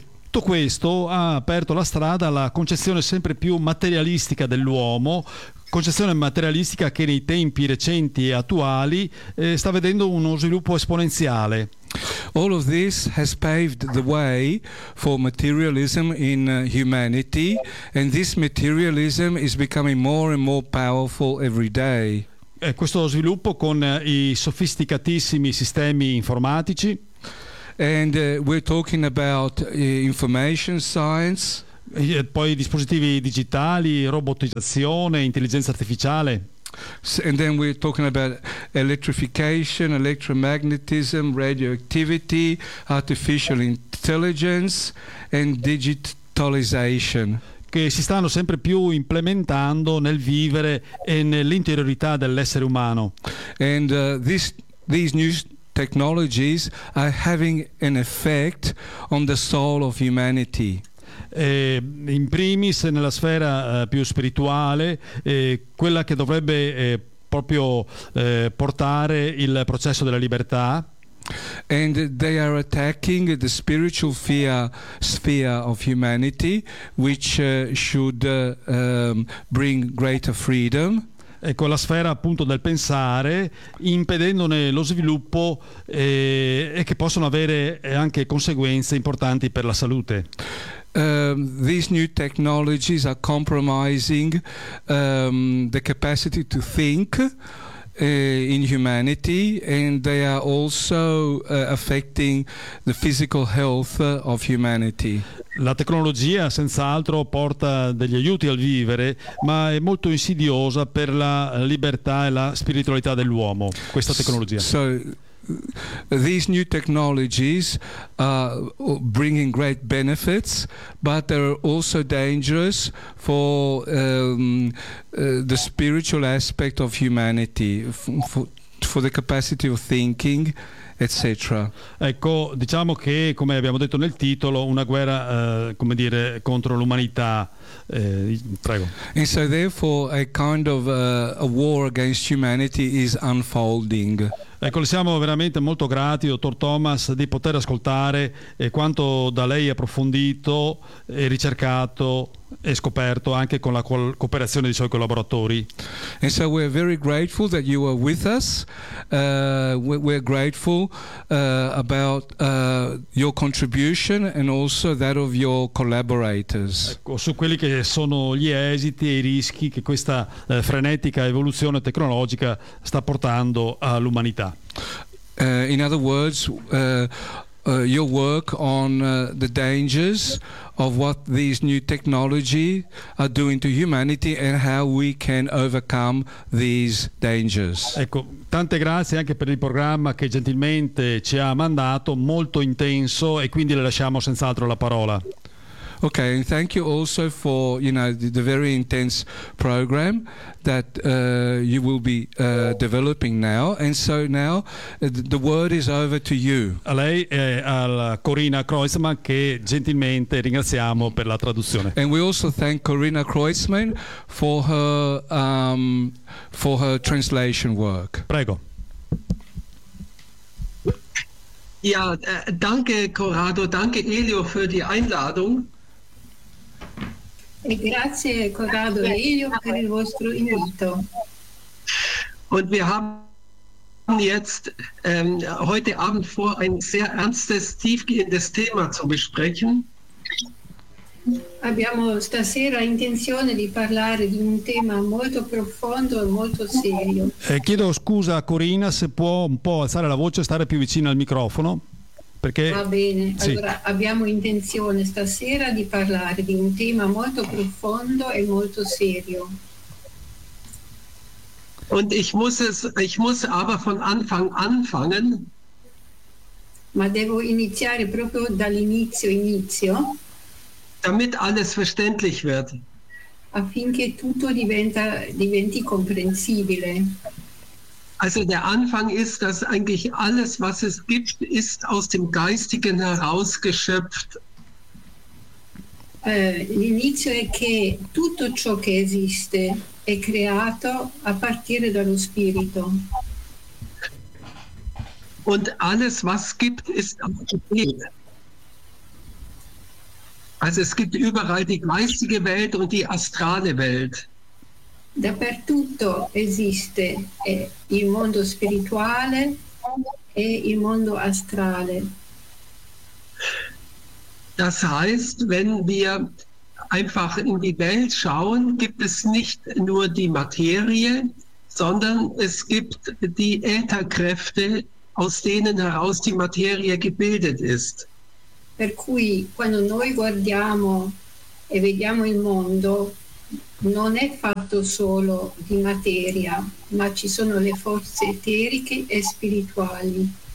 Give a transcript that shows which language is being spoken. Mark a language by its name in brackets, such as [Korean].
[Italian] Tutto questo ha aperto la strada alla concezione sempre più materialistica dell'uomo, concezione materialistica che nei tempi recenti e attuali sta vedendo uno sviluppo esponenziale. [English] All of this has paved the way for materialism in humanity, and this materialism is becoming more and more powerful every day. [Italian] Questo sviluppo con i sofisticatissimi sistemi informatici. [English] And we're talking about information science. [Italian] E poi dispositivi digitali, robotizzazione, intelligenza artificiale. [English] And then we're talking about electrification, electromagnetism, radioactivity, artificial intelligence and digitalization. [Italian] Che si stanno sempre più implementando nel vivere e nell'interiorità dell'essere umano. [English] And these new technologies are having an effect on the soul of humanity. [Italian] In primis nella sfera più spirituale, quella che dovrebbe proprio portare il processo della libertà. [English] And they are attacking the spiritual sphere of humanity, which should bring greater freedom. [Italian] Ecco, la sfera appunto del pensare, impedendone lo sviluppo e che possono avere anche conseguenze importanti per la salute. [English] These new technologies are compromising the capacity to think in humanity, and they are also affecting the physical health of humanity. [Italian] La tecnologia senz'altro porta degli aiuti al vivere, ma è molto insidiosa per la libertà e la spiritualità dell'uomo, questa tecnologia. [English] So these new technologies are bringing great benefits, but they're also dangerous for the spiritual aspect of humanity, for the capacity of thinking, etc. [Italian] Ecco, diciamo che, come abbiamo detto nel titolo, una guerra, come dire, contro l'umanità. Prego. [English] And so therefore a kind of a war against humanity is unfolding. [Italian] Ecco, siamo veramente molto grati, dottor Thomas, di poter ascoltare quanto da lei approfondito e ricercato e scoperto anche con la cooperazione dei suoi collaboratori. [English] And so we're very grateful that you are with us. We're grateful about your contribution and also that of your collaborators. [Italian] Ecco, su quelli che sono gli esiti e i rischi che questa frenetica evoluzione tecnologica sta portando all'umanità. [English] In other words, your work on the dangers of what these new technology are doing to humanity and how we can overcome these dangers. [Italian] Ecco, tante grazie anche per il programma che gentilmente ci ha mandato, molto intenso, e quindi le lasciamo senz'altro la parola. [English] Okay, and thank you also for, you know, the very intense program that you will be developing now. And so now the word is over to you. [Italian] A lei e alla Corina Kreuzmann, che gentilmente ringraziamo per la traduzione. [English] And we also thank Corina Kreuzmann for her translation work. [Italian] Prego. [German] Ja, danke Corrado, danke Elio für die Einladung. [Italian] E grazie Corrado e Elio per il vostro invito. [German] Und wir haben jetzt heute Abend vor, ein sehr ernstes, tiefgehendes Thema zu besprechen. [Italian] Abbiamo stasera intenzione di parlare di un tema molto profondo e molto serio. Chiedo scusa a Corina se può un po' alzare la voce e stare più vicino al microfono. Perché, va bene, sì. Allora abbiamo intenzione stasera di parlare di un tema molto profondo e molto serio. [German] Und ich muss aber von Anfang anfangen. [Italian] Ma devo iniziare proprio dall'inizio. [German] Damit alles verständlich wird. [Italian] Affinché tutto diventi comprensibile. [German] Also der Anfang ist, dass eigentlich alles, was es gibt, ist aus dem Geistigen herausgeschöpft. [Italian] L'inizio è che tutto ciò che esiste è creato a partire dallo spirito. [German] Und alles, was es gibt, ist aus dem Geist. Also es gibt überall die geistige Welt und die astrale Welt. [Italian] Dappertutto esiste il mondo spirituale e il mondo astrale. [German] Das heißt, wenn wir einfach in die Welt schauen, gibt es nicht nur die Materie, sondern es gibt die Ätherkräfte, aus denen heraus die Materie gebildet ist. [Italian] Per cui, quando noi guardiamo e vediamo il mondo, non è fatto solo di materia, ma ci sono le forze eteriche e spirituali.